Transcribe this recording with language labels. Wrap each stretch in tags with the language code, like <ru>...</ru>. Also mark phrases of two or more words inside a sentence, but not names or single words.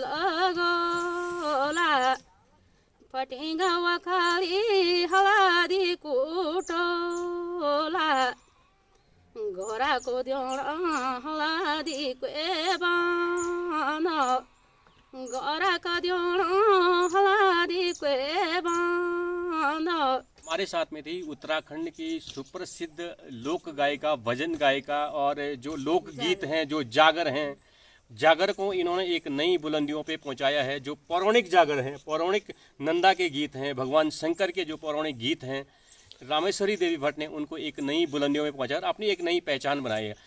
<gbm>लगोला फटिंगा वखाली हलादी कुटोला घोड़ा को द्योड़ा हलादी कुएबाना घोड़ा का द्योड़ा हलादी कुएबाना।</gbm> <hi>हमारे साथ में थी उत्तराखंड की सुप्रसिद्ध लोक गायिका, भजन गायिका और जो लोक गीत हैं, जो जागर हैं, जागर को इन्होंने एक नई बुलंदियों पे पहुंचाया है। जो पौराणिक जागर हैं, पौराणिक नंदा के गीत हैं, भगवान शंकर के जो पौराणिक गीत हैं, रामेश्वरी देवी भट्ट ने उनको एक नई बुलंदियों में पहुंचाया और अपनी एक नई पहचान बनाई है।</hi>